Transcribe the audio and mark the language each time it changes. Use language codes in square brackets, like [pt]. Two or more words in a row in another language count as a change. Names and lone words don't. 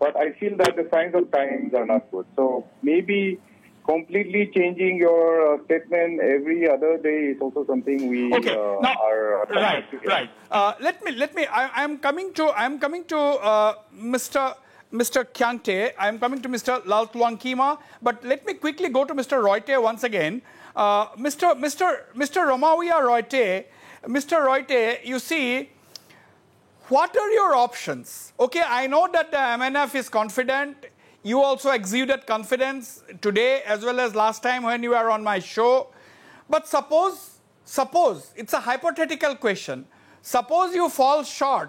[en] But I feel that the signs of times are not good. So maybe completely changing your statement every other day is also something we are right. Let me. I'm coming to Mr. Kyangte. I'm coming to Mr. Laltluangkima. But let me quickly go to Mr. Royte once again. Mr. Romawia Royte. Mr. Royte, you see, what are your options? Okay, I know that the MNF is confident. You also exuded confidence today as well as last time when you were on my show. But suppose, it's a hypothetical question. Suppose you fall short.